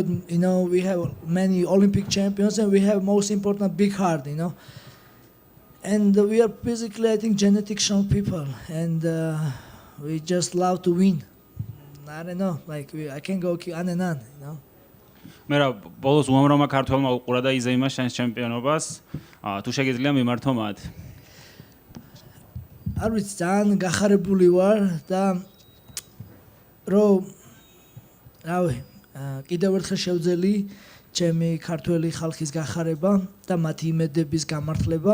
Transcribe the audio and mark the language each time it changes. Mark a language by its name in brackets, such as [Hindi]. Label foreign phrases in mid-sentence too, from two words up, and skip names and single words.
[English] You know, we have many Olympic champions, and we have most important big heart, you know. And we are basically, I think, genetic strong people, and we just love to win. I don't know, like I can go on and on, you know. [Georgian] Merab, ბოლოს უამრავმა ქართველმა უყურა და იზეიმა შენს ჩემპიონობას. თუ შეგიძლია მიმართო მათ. არ ვიცი, ძალიან გახარებული ვარ და რომ რავი, კიდევ ერთხელ შევძელი ჩემი ქართველი ხალხის გახარება და მათი იმედების გამართლება.